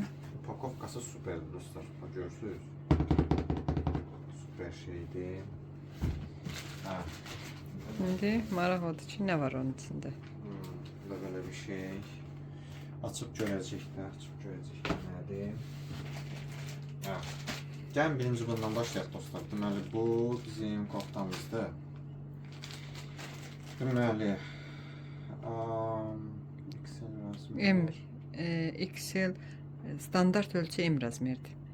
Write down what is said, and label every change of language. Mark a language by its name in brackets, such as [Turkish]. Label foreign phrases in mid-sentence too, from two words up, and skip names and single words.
[Azerbaijani] Pakovkası süperdir dostlar. Görürsünüz. Süper şeydir. Şimdi maraq odur ki, [Turkish] ne var onun içinde? Bu da böyle bir şey. [Azerbaijani] Açıb görəcəklər, nədir? Gəlin birinci bundan başlayaq dostlar. Deməli bu bizim koftamızdır. Deməli M, XL standart ölçü M razmerdir.